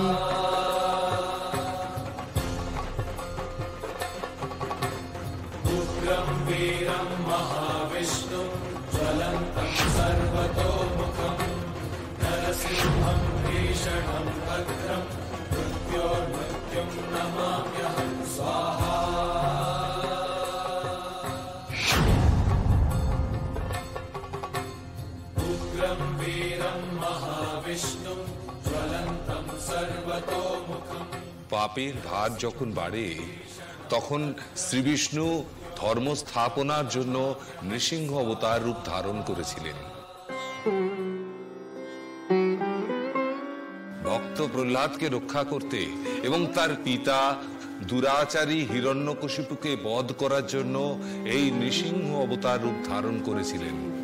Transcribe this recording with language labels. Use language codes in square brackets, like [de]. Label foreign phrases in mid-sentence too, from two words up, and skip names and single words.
[sa] उग्रं वीरं महाविष्णुं ज्वलन्तं सर्वतोमुखं नरसिंहं भीषणं भद्रं मृत्योर्मृत्युं नमाम्यहं स्वाहा। उग्रं वीरं महाविष्णुं ज्वलन्तं सर्वतोमुखं। [bn] পাপের ভার যখন বাড়ে তখন শ্রীবিষ্ণু ধর্ম স্থাপনার জন্য নৃসিংহ অবতার রূপ ধারণ করেছিলেন। ভক্ত প্রহ্লাদকে রক্ষা করতে এবং তার পিতা দুরাচারী হিরণ্যকশিপুকে বধ করার জন্য এই নৃসিংহ অবতার রূপ ধারণ করেছিলেন।